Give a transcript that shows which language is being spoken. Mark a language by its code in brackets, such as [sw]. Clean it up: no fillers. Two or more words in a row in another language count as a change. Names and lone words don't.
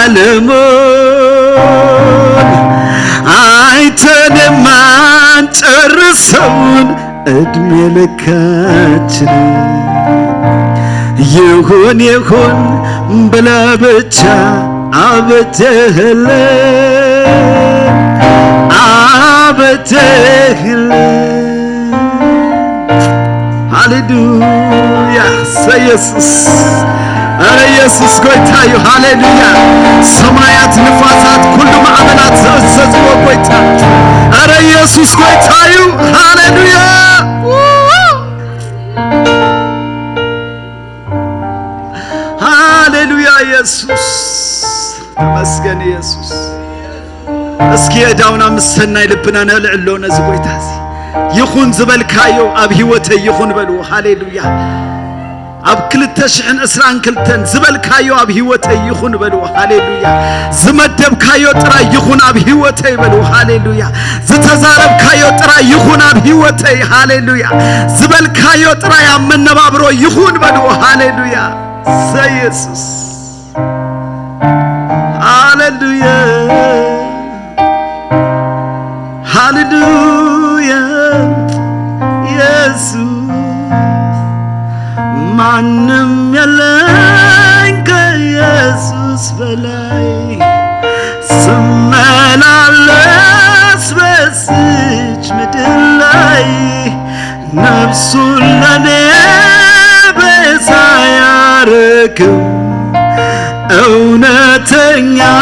[am] ዓለሙን አይተን የማንጨርሰውን ዕድሜ ልካችን ይሁን ይሁን ብለህ ብቻ አበጀህልን አበጀህልን። ሃሌሉያ! [ti] ኢየሱስ አረ ኢየሱስ ጎይታዩ። ሃሌሉያ! ሰማያት ንፋሳት ሁሉ ማዕበላት ዘዝዎ ጎይታ አረ ኢየሱስ ጎይታዩ። ሃሌሉያ! ሃሌሉያ! ኢየሱስ ተመስገን። ኢየሱስ እስኪ የዳውና ምሰናይ ልብና ነልዕሎነ ዝጎይታዚ ይኹን ዝበልካዮ ኣብ ህይወተይ ይኹን በልዎ። ሃሌሉያ! ኣብ 2022 ዝበልካዮ ኣብ ህይወተይ ይኹን በልዎ። ሃሌሉያ! ዝመደብካዮ ጥራይ ይኹን ኣብ ህይወተይ በልዎ። ሃሌሉያ! ዝተዛረብካዮ ጥራይ ይኹን ኣብ ህይወተይ። ሃሌሉያ! ዝበልካዮ ጥራይ ኣብ መነባብሮ ይኹን በልዎ። ሃሌሉያ! ኢየሱስ ሃሌሉያ! ሃሌሉያ! [am] ኢየሱስ ማንም የለኝ ከኢየሱስ በላይ ስመላለስ በዚች ምድር ላይ ነፍሱን ለኔ ቤዛ ያረገው እውነተኛ